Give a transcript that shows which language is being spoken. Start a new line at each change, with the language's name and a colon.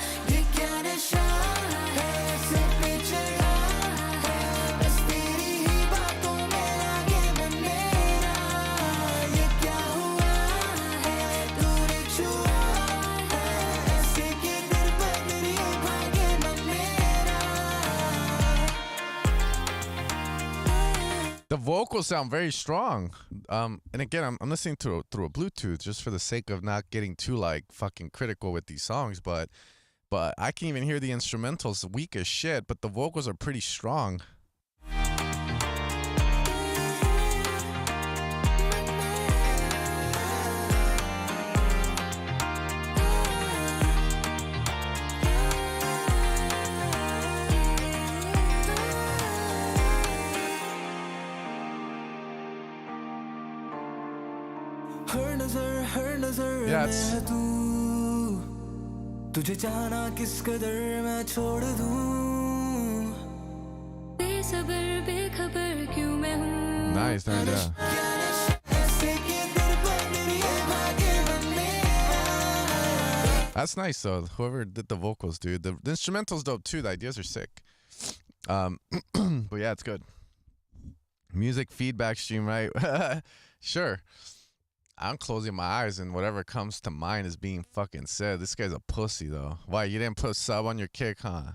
Hindi: ये क्या नशा है सर पे चढ़ा है बस तेरी ही बातों में लागे मन मेरा ये क्या हुआ है तूने छुआ है ऐसे के दर बदर ये भागे मन मेरा
English: The vocals sound very strong. And again, I'm listening through a Bluetooth just for the sake of not getting too like fucking critical with these songs, but I can even hear the instrumentals weak as shit, but the vocals are pretty strong.
Hindi: हर नजर
English: Yeah,
Hindi: में है तू तुझे चाहना किस कदर मैं छोड़ दूं बेसब्र बेखबर क्यों मैं हूँ
English: nice, yeah.
Hindi: ऐसे कि दिल पर मेरी ये भागे बनने
English: That's nice though. Whoever did the vocals, dude. The instrumental's dope too. The ideas are sick. But yeah, it's good. Music feedback stream, right? Sure. I'm closing my eyes and whatever comes to mind is being fucking said. This guy's a pussy though. Why you didn't put sub on your kick, huh?